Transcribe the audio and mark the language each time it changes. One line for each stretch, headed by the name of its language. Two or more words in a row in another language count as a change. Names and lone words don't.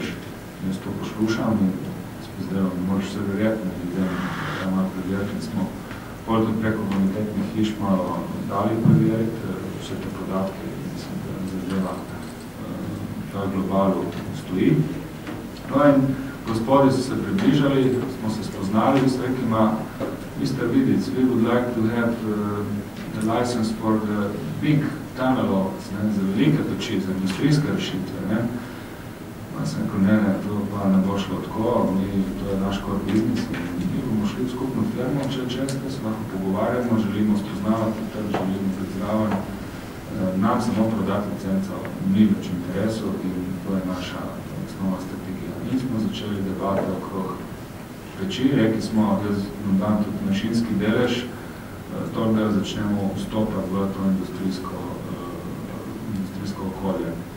Slovenian: Jaz to poslušam in spozdelom, ne moreš se verjetno, da malo preveriti, smo pol tudi preko bonitetnih hiš malo dali preveriti vse te podatke in mislim, da zadeva ta globalu stoji. No in gospodi so se približali, smo se spoznali, s rekima, Mr. Vidic,
English: we would like to have the license for the big tunnel ovens,
Slovenian: za velike peči, za industrijske rešitve. Sem rekel, ne, to pa ne bo šlo tako, to je naš
English: core business
Slovenian: in mi bomo šli v skupno firmo, če se lahko pogovarjamo, želimo spoznavati trg, želimo predstavljati, nam samo prodati licenco ni več interesu in to je naša osnovna strategija. Mi smo začeli debate okrog peči, rekli smo, da nam tudi mašinski delež, to da začnemo vstopati v to industrijsko okolje.